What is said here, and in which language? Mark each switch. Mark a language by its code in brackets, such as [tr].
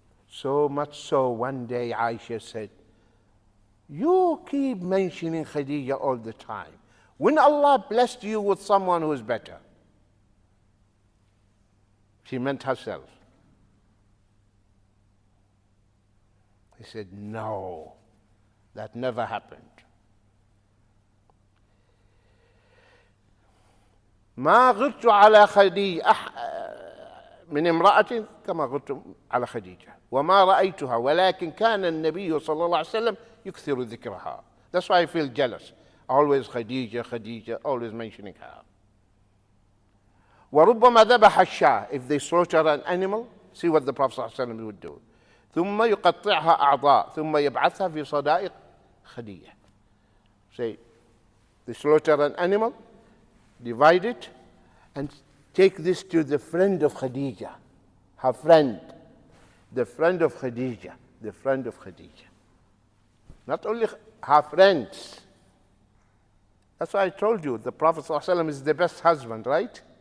[en] So much so, one day Aisha said, you keep mentioning Khadija all the time. When Allah blessed you with someone who is better? She meant herself. He said, no, that never happened. [ar] ما غرت على خديجة من امرأة كما غرت على خديجة وما رأيتها ولكن كان النبي صلى الله عليه وسلم يكثر ذكرها. [en] That's why I feel jealous. Always Khadija, Khadija, always mentioning her. [ar] وربما ذبح الشاة. [en] If they slaughter an animal, see what the Prophet [ar] صلى الله عليه وسلم [en] would do. [ar] ثم يقطعها أعضاء ثم يبعثها في صدائق خديجة. [en] Say, they slaughter an animal, divide it, and take this to the friend of Khadija, her friend, the friend of Khadija, the friend of Khadija. Not only her friends. That's why I told you the Prophet ﷺ is the best husband, right?